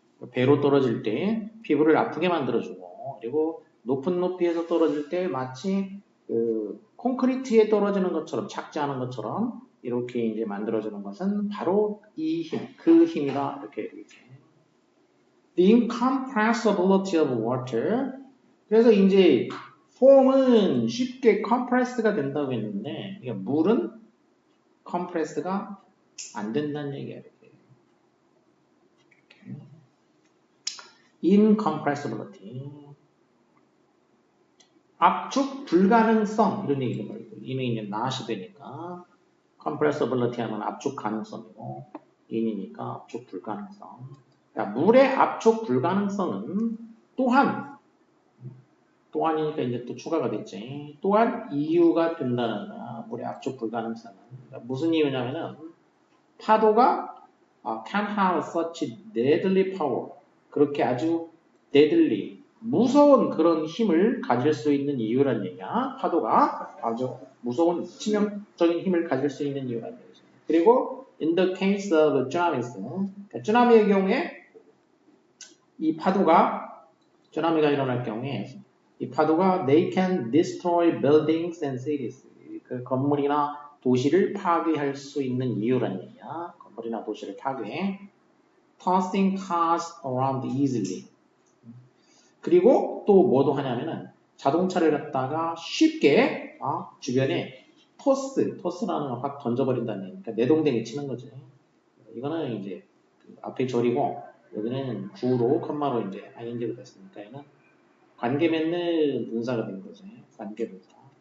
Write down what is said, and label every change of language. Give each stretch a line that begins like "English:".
Korean: 배로 떨어질 때 피부를 아프게 만들어주고 그리고 높은 높이에서 떨어질 때 마치 그 콘크리트에 떨어지는 것처럼 작지 않은 것처럼 이렇게 이제 만들어주는 것은 바로 이 힘, 그 힘이다. 이렇게 얘기지.
English: The incompressibility of water.
Korean: 그래서 이제 폼은 쉽게 compress가 된다고 했는데 물은 compress가 안 된다는 얘기야. 이렇게.
English: incompressibility.
Korean: 압축 불가능성 이런 얘기를 말이고 이는 이제 not이 되니까 compressibility 하면 압축 가능성이고 in이니까 압축 불가능성. 그러니까 물의 압축 불가능성은 또한이니까 이제 또 추가가 됐지. 또한 이유가 된다는 거야. 물의 압축 불가능성은. 그러니까 무슨 이유냐면은 파도가
English: can have such deadly power.
Korean: 그렇게 아주 deadly, 무서운 그런 힘을 가질 수 있는 이유란 얘기야. 파도가 아주 무서운 치명적인 힘을 가질 수 있는 이유란 얘기죠.
English: 그리고 in the case of tsunamis,
Korean: 쓰나미의 경우에 이 파도가
English: 쓰나미가 일어날 경우에 이 파도가 they can destroy buildings and cities.
Korean: 그 건물이나 도시를 파괴할 수 있는 이유란 얘기야. 건물이나 도시를 파괴해.
English: tossing cars around easily.
Korean: 그리고 또 뭐도 하냐면은 자동차를 갖다가 쉽게 주변에 토스라는 걸 확 던져버린다는 얘기니까 내동댕이 치는 거지. 이거는 이제 그 앞에 절이고 여기는 구로 컴마로 이제 ing가 됐으니까 얘는 관계 맺는 분사가 된 거죠. 관계 분사.